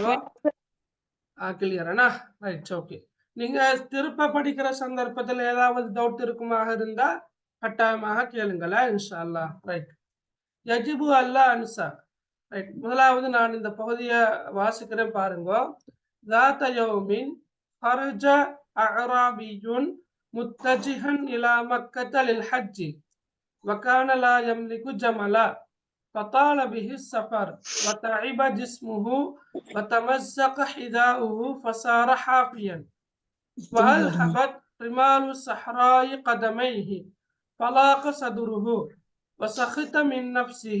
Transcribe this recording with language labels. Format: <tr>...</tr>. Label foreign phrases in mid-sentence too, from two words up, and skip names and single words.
<ta>கிளியரானா?</ta> <en>right, okay.</en> <ta>நீங்க திருப்ப படிக்கிற சந்தர்ப்பத்தில் ஏதாவது டவுட் இருக்குமாக இருந்தா கட்டாயமாக கேளுங்களேன்</ta> <ar>إن شاء الله. ரைட். يجب ألا أنسى. ரைட்.</ar> <ta>முதலாவது நான் இந்த பகுதியை வாசிக்கிறேன் பாருங்க.</ta> <ar>ذات يوم خرج أعرابي متجها إلى مكة للحج وكان لا يملك جملا فطال به السفر وتعب جسمه وتمزق حذاؤه فصار حافيا وألهبت رمال الصحراء قدميه فلاق صدره وسخط من نفسه</ar>